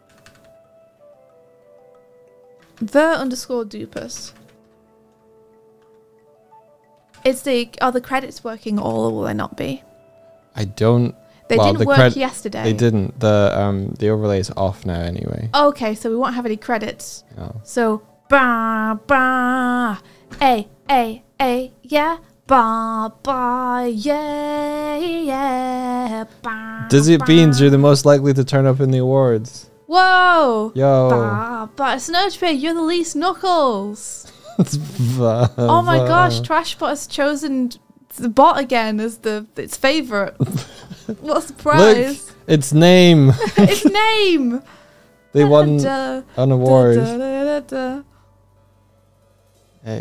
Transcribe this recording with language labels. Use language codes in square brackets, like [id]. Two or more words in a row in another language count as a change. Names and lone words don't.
[en] The_Dupus. Are the credits working all, or will they not be? I don't. They didn't work yesterday. They didn't. The overlay is off now anyway. Okay, so we won't have any credits. No. So ba ba, a yeah, ba ba yeah, ba. Dizzy Beans, you're the most likely to turn up in the awards. Whoa. Yo. Ba ba. Snowtwig, you're the least Knuckles. Oh my gosh, Trashbot has chosen the bot again as its favourite. What a surprise. Look, its name. Its name. They won an award. Hey,